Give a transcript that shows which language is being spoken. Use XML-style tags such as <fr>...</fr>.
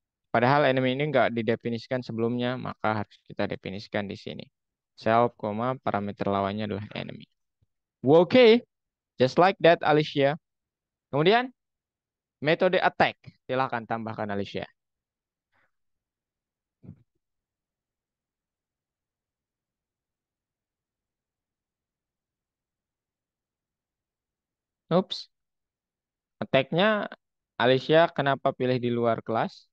<id>Padahal enemy ini nggak didefinisikan sebelumnya, maka harus kita definisikan di sini. Self, parameter lawannya adalah enemy.</id> <en>Oke, just like that Alicia.</en> <id>Kemudian metode attack. Silahkan tambahkan Alicia. Oops. Attack-nya Alicia kenapa pilih di luar kelas?</id>